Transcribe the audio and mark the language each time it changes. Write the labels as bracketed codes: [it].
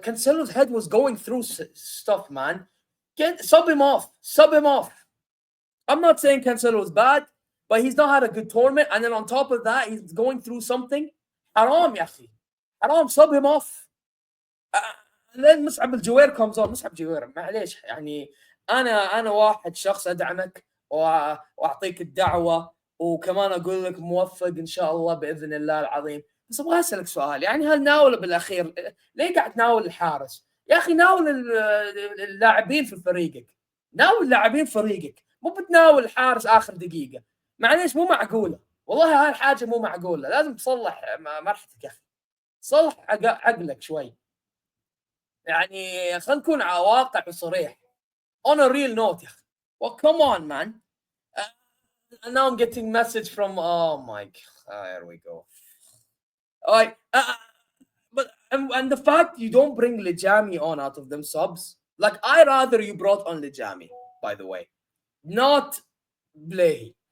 [en] Cancelo's head was going through stuff, man. Sub him off. Sub him off. I'm not saying Cancelo was bad, but he's not had a good tournament. And then on top of that, he's going through something. [ar] Haram, ya akhi. [en] Haram, sub him off. And then مصعب الجوير comes on. [ar] مصعب جوير معليش يعني أنا واحد شخص أدعمك وأعطيك الدعوة وكمان أقول لك موفق إن شاء الله بإذن الله العظيم. بس أبغى أسألك سؤال، يعني هل ناول بالأخير ليه قاعد تناول الحارس؟ يا أخي ناول اللاعبين في فريقك، ناول اللاعبين فريقك، مو بتناول الحارس آخر دقيقة. معليش مو معقولة، والله هاي الحاجة مو معقولة، لازم تصلح مرحتك يا أخي، صلح عقلك شوي. يعني خلينا نكون واقع وصريح. [en] On a real note [ar] يا أخي. [en] Well, come on, man. And now I'm getting message from my God, here we go. All right, but and the fact you don't bring Lijami on out of them subs, like I rather you brought on Lijami, by the way, not Blahy.